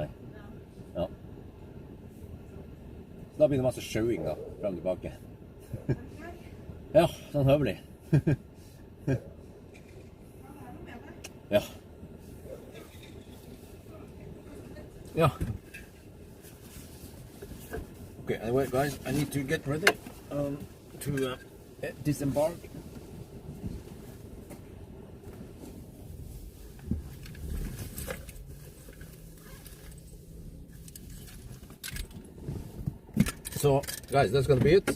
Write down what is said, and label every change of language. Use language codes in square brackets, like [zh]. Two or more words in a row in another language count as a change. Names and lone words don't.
[no] Ja. Så da blir det masse showing da, frem og tilbake. Ja, sånn høvelig. Ja. Ja. [en] Okay, anyway, guys, I need to get ready to disembark. So, guys, that's gonna be it.